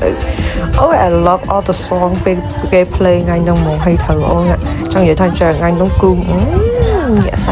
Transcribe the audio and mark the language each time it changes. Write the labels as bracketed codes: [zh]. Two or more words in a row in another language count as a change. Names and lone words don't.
[km] ទៅអូ [en] I love all the song [km] ពេលគេ play ថ្ងៃហ្នឹងហ្មងហើយត្រូវអូចង់និយាយថាចាថ្ងៃហ្នឹងគឺញាក់សា